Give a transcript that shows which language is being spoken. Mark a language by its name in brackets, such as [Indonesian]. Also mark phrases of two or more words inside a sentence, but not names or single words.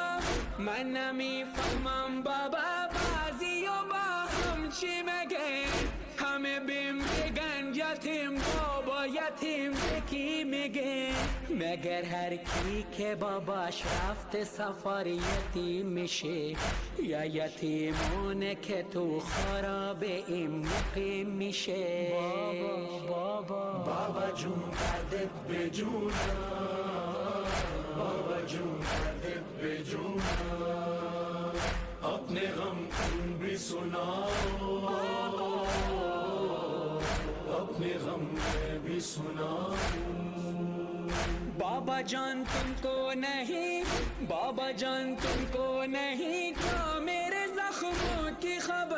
[Persian] من نمیفهمم بابا، بعضی و با هم چی مگه، همه بیم بگن یتیم بابا، یتیم کی میگه، مگر هر کی که باباش رفته سفر یتیم میشه، یا یتیمونه که تو خراب این مقیم میشه؟ بابا جون دردت بے جونا، بابا جون دردت بے جونا، [Urdu] اپنے غم تم بھی سناؤ، اپنے غم میں بھی سناؤ۔ بابا جان تم کو نہیں، بابا جان تم کو نہیں کیا میرے زخموں کی خبر،